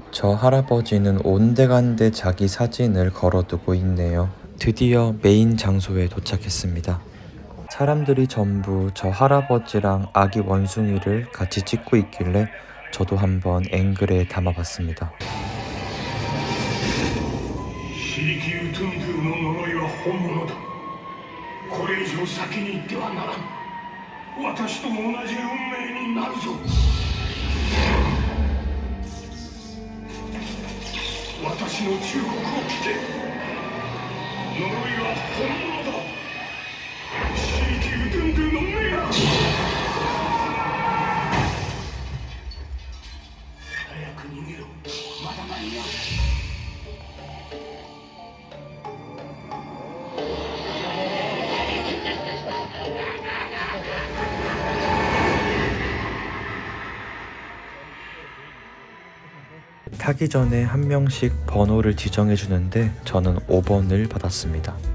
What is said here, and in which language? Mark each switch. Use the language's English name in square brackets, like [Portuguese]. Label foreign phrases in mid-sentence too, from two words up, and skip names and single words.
[Korean] 저 할아버지는 온데간데 자기 사진을 걸어두고 있네요. 드디어 메인 장소에 도착했습니다. 사람들이 전부 저 할아버지랑 아기 원숭이를 같이 찍고 있길래 저도 한번 앵글에 담아봤습니다. [Japanese] 本物だ。これ以上先に行ってはならん。私と同じ運命になるぞ。私の忠告を聞け。呪いは本物だ。シーキウトゥンドゥの目が。早く逃げろ。まだ間に合う。 [Korean] 타기 전에 한 명씩 번호를 지정해 주는데 저는 5번을 받았습니다.